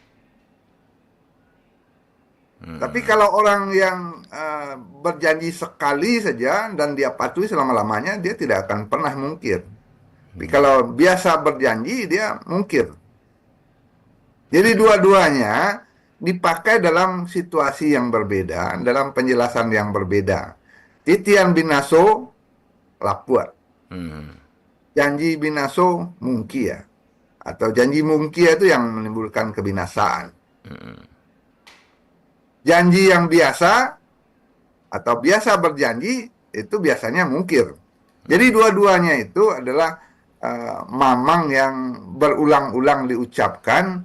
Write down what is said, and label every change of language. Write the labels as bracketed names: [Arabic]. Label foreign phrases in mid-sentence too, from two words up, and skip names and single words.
[Indonesian] Tapi kalau orang yang berjanji sekali saja dan dia patuhi selama-lamanya, dia tidak akan pernah mungkir. Tapi kalau biasa berjanji, dia mungkir. Jadi dua-duanya dipakai dalam situasi yang berbeda, dalam penjelasan yang berbeda. [Minangkabau] Titian binaso, lapuat. Janji binaso, mungkia. [Indonesian] Atau [Minangkabau] janji mungkia [Indonesian] itu yang menimbulkan kebinasaan. Janji yang biasa atau biasa berjanji itu biasanya mungkir. Jadi dua-duanya itu adalah mamang yang berulang-ulang diucapkan.